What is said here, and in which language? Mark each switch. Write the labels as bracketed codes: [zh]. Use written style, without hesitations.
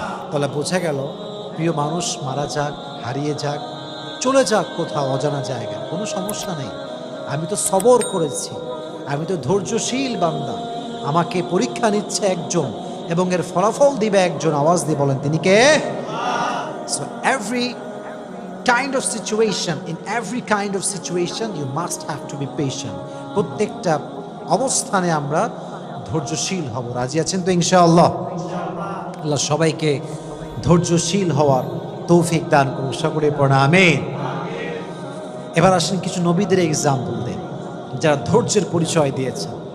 [bn] তাহলে বোঝা গেল, প্রিয় মানুষ মারা যাক, হারিয়ে যাক, চলে যাক কোথাও অজানা জায়গায়, কোনো সমস্যা নেই। আমি তো সবর করেছি, আমি তো ধৈর্যশীল বান্দা। আমাকে পরীক্ষা নিচ্ছে একজন এবং এর ফলাফল দিবে একজন। আওয়াজ দিয়ে বলেন তিনি কে? [en] So every kind of situation, in every kind of situation you must have to be patient. [bn] প্রত্যেকটা অবস্থানে আমরা ধৈর্যশীল হব। রাজি আছেন তো ইনশাআল্লাহ? আল্লাহ সবাইকে ধৈর্যশীল হওয়ার তৌফিক দান করুন। সকলে পড়া আমিন। এবার আসেন কিছু নবীদের এক্সাম্পল দেন যারা ধৈর্যের পরিচয় দিয়েছেন।